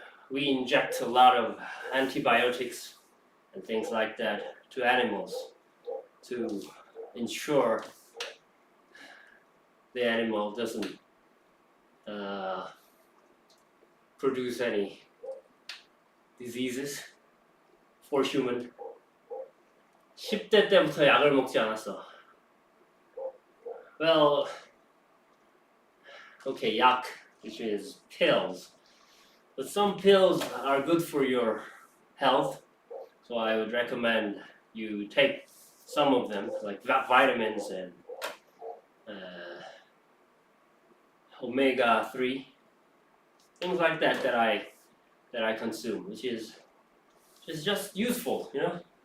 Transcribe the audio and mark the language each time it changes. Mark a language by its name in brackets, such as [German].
[English] We inject a lot of antibiotics and things like that to animals to ensure the animal doesn't produce any diseases for human. [Korean] 10대 때부터 약을 먹지 않았어. [English] Well, okay, 약, which is pills. But some pills are good for your health, so I would recommend you take some of them, like vitamins and omega-3, things like that that I consume, which is just useful, you know.